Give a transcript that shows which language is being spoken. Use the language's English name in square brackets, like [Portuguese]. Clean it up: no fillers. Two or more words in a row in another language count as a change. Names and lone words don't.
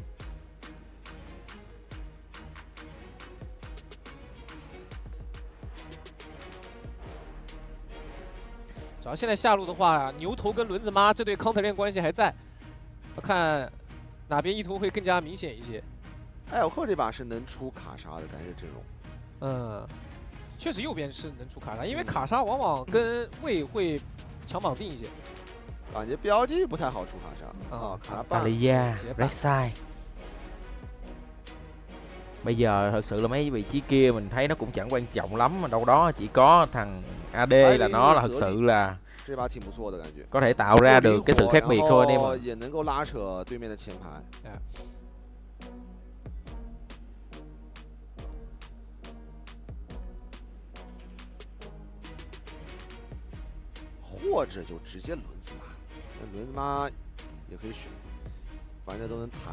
[Chinese] 主要现在下路的话，牛头跟轮子妈这对 counter 链关系还在，我看哪边意图会更加明显一些。艾尔克这把是能出卡莎的，感觉阵容。嗯，确实右边是能出卡莎，因为卡莎往往跟魏会强绑定一些。感觉 BLG 不太好出卡莎啊，卡莎 [Vietnamese] Bà Lì da, [English] Red Side. [Vietnamese] Bây giờ thật sự là mấy vị trí kia mình thấy nó cũng chẳng quan trọng lắm, mà đâu đó chỉ có thằng AD là nó là thật sự là có thể tạo ra được cái sự khác biệt thôi anh em ạ. [Chinese] 也能够拉扯对面的前排。或者就直接轮子妈，那轮子妈也可以选，反正都能弹。